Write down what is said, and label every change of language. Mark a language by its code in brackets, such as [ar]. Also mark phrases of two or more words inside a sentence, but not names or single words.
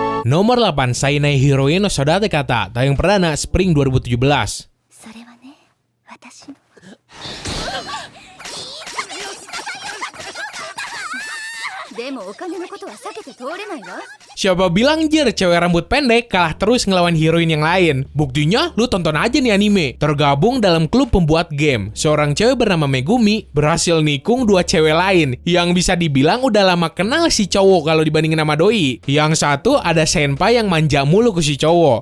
[id] Nomor 8, Sainai Heroine no Sodate Kata, tayang perdana Spring 2017. [ja] それはね、私のでもお金のことは避けて通れないわ。 [id] Siapa bilang jir cewek rambut pendek kalah terus ngelawan heroin yang lain? Buktinya lu tonton aja nih anime. Tergabung dalam klub pembuat game, seorang cewek bernama Megumi berhasil nikung 2 cewek lain yang bisa dibilang udah lama kenal si cowok kalau dibandingin sama doi. Yang satu ada senpai yang manja mulu ke si cowok.